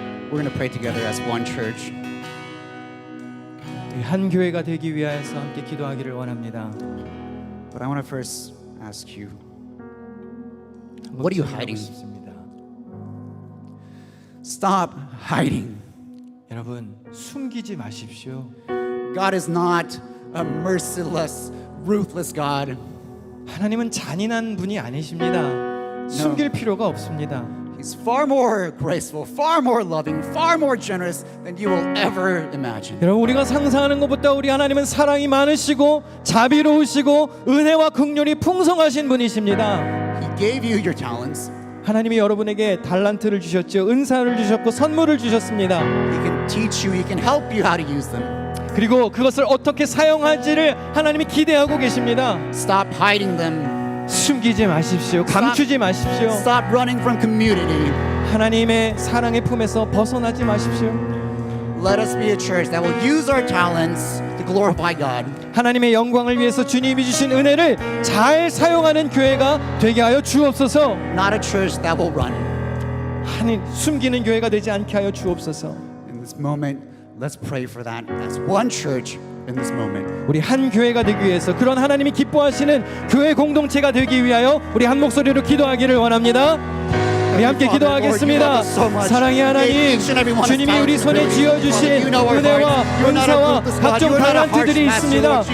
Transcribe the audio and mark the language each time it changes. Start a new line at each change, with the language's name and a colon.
English: We're going to pray together as one church.
Korean: 우리 한 교회가 되기 위하여서 함께 기도하기를 원합니다.
English: But I want to first ask you, what are you hiding?
Korean: 싶습니다.
English: Stop hiding.
Korean: 여러분, 숨기지 마십시오.
English: God is not a merciless, ruthless God.
Korean: 하나님은 잔인한 분이 아니십니다. 숨길 필요가 없습니다.
English: He's far more graceful, far more loving, far more generous than you will ever imagine.
Korean: 여러분, 우리가 상상하는 것보다 우리 하나님은 사랑이 많으시고 자비로우시고 은혜와 긍휼이 풍성하신 분이십니다.
English: He gave you your talents.
Korean: 하나님이 여러분에게 달란트를 주셨죠. 은사를 주셨고 선물을 주셨습니다.
English: He can teach you, He can help you how to use them.
Korean: 그리고 그것을 어떻게 사용할지를 하나님이 기대하고 계십니다.
English: Stop hiding them.
Korean: 숨기지 마십시오. 감추지 마십시오.
English: Stop running from community.
Korean: 하나님의 사랑의 품에서 벗어나지 마십시오.
English: Let us be a church that will use our talents to glorify God.
Korean: 하나님의 영광을 위해서 주님이 주신 은혜를 잘 사용하는 교회가 되게 하여 주옵소서.
English: Not a church that will run.
Korean: 하나님, 숨기는 교회가 되지 않게 하여 주옵소서.
English: In this moment, let's pray for that as one church in this moment.
Korean: 우리 한 교회가 되기 위해서, 그런 하나님이 기뻐하시는 교회 공동체가 되기 위하여 우리 한 목소리로 기도하기를 원합니다. 우리 함께 기도하겠습니다. 사랑의 하나님, 주님이 우리 손에 쥐어주신 은혜와 은사와 각종 달란트들이 있습니다.